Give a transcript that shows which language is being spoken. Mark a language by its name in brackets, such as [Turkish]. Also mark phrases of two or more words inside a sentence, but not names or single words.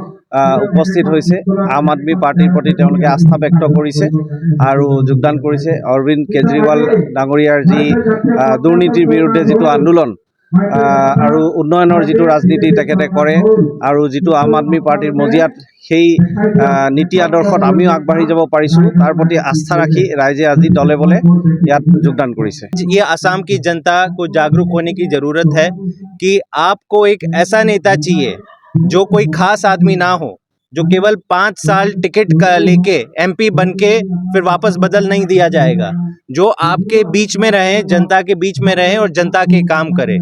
[Assamese] উপস্থিত হৈছে আম আদমি পাৰ্টিৰ প্ৰতি তেওঁলোকে আস্থা ব্যক্ত কৰিছে আৰু যোগদান কৰিছে অৰবিন্দ কেজৰিৱাল ডাঙৰীয়াৰ যি দুৰ্নীতিৰ বিৰুদ্ধে যিটো আন্দোলন আৰু উন্নয়নৰ যিটো ৰাজনীতি তেখেতে কৰে আৰু যিটো আম আদমি পাৰ্টিৰ মজিয়াত সেই নীতি আদৰ্শত আমিও আগবাঢ়ি যাব পাৰিছোঁ তাৰ প্ৰতি আস্থা ৰাখি ৰাইজে আজি দলে বলে ইয়াত যোগদান কৰিছে। [Hindi] ये असम की जनता को जागरूक होने की जरूरत है कि आपको एक ऐसा नेता चाहिए जो कोई खास आदमी ना हो, जो केवल 5 साल टिकट लेके MP बन के फिर वापस बदल नहीं दिया जाएगा, जो आपके बीच में रहे, जनता के बीच में रहे और जनता के काम करे।